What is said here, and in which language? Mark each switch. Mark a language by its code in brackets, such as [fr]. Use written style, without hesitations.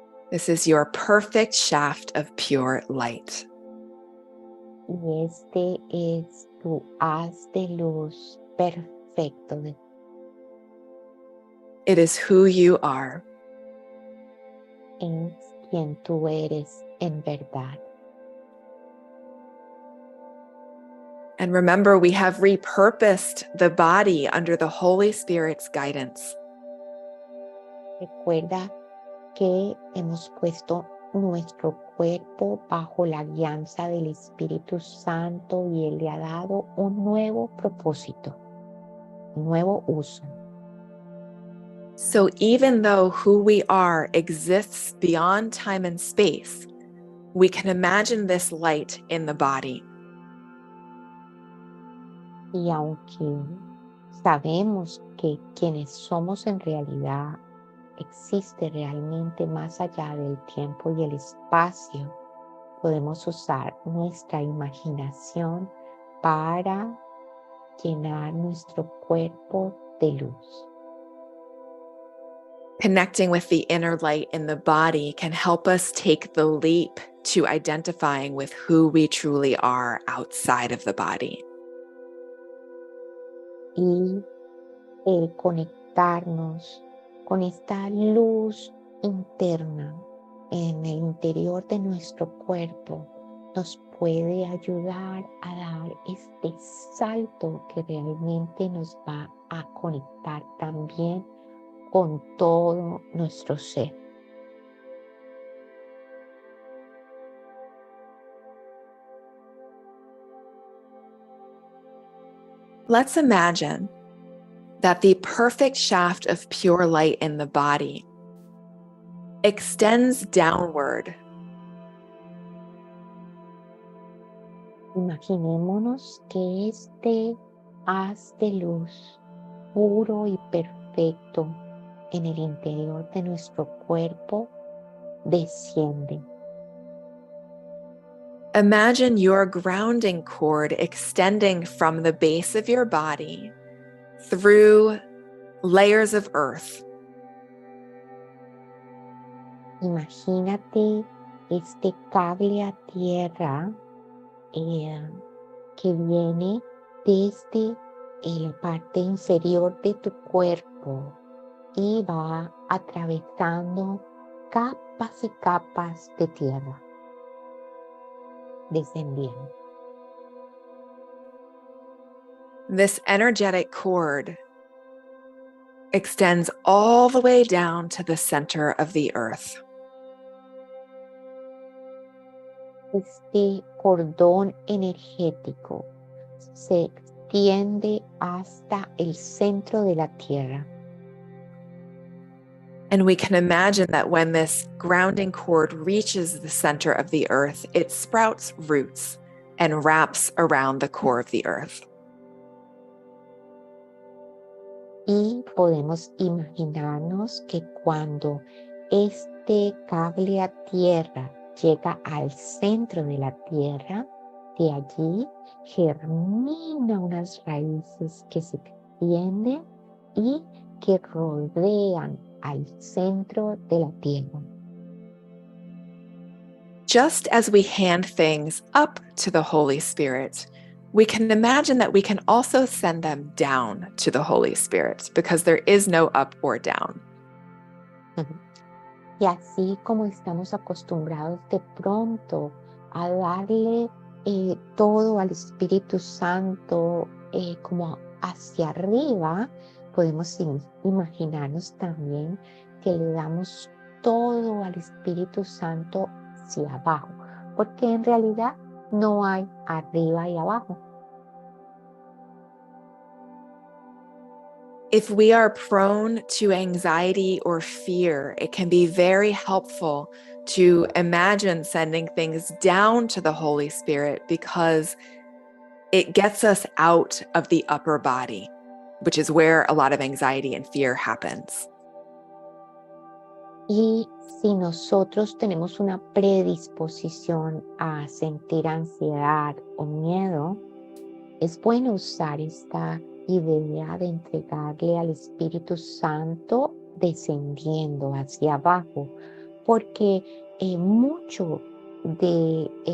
[en] This is your perfect shaft of pure light. [es] Y este es tu haz de luz perfecto. [en] It is who you are. [es] Es quien tú eres en verdad. [en] And remember, we have repurposed the body under the Holy Spirit's guidance. [es] Recuerda que hemos puesto nuestro cuerpo bajo la guianza del Espíritu Santo y Él le ha dado un nuevo propósito, un nuevo uso. [en] So even though who we are exists beyond time and space, we can imagine this light in the body. [es] Y aunque sabemos que quienes somos en realidad existe realmente más allá del tiempo y el espacio, podemos usar nuestra imaginación para llenar nuestro cuerpo de luz. [en] Connecting with the inner light in the body can help us take the leap to identifying with who we truly are outside of the body. [es] Y el conectarnos con esta luz interna en el interior de nuestro cuerpo nos puede ayudar a dar este salto que realmente nos va a conectar también con todo nuestro ser. [en] Let's imagine that the perfect shaft of pure light in the body extends downward. [es] Imaginémonos que este haz de luz puro y perfecto en el interior de nuestro cuerpo desciende. [en] Imagine your grounding cord extending from the base of your body through layers of earth. [es] Imagínate este cable a tierra que viene desde la parte inferior de tu cuerpo y va atravesando capas y capas de tierra, descendiendo. [en] This energetic cord extends all the way down to the center of the earth. [es] este cordón energético se extiende hasta el centro de la tierra. [en] And we can imagine that when this grounding cord reaches the center of the earth, it sprouts roots and wraps around the core of the earth. [es] Y podemos imaginarnos que cuando este cable a tierra llega al centro de la tierra, de allí germina unas raíces que se extienden y que rodean al centro de la tierra. [en] Just as we hand things up to the Holy Spirit, we can imagine that we can also send them down to the Holy Spirit because there is no up or down. [es] Y así como estamos acostumbrados de pronto a darle todo al Espíritu Santo como hacia arriba, podemos imaginarnos también que le damos todo al Espíritu Santo hacia abajo, porque en realidad no hay arriba y abajo. [en] If we are prone to anxiety or fear, it can be very helpful to imagine sending things down to the Holy Spirit because it gets us out of the upper body, which is where a lot of anxiety and fear happens. [es] Y si nosotros tenemos una predisposición a sentir ansiedad o miedo, es bueno usar esta idea de entregarle al Espíritu Santo descendiendo hacia abajo, porque mucho de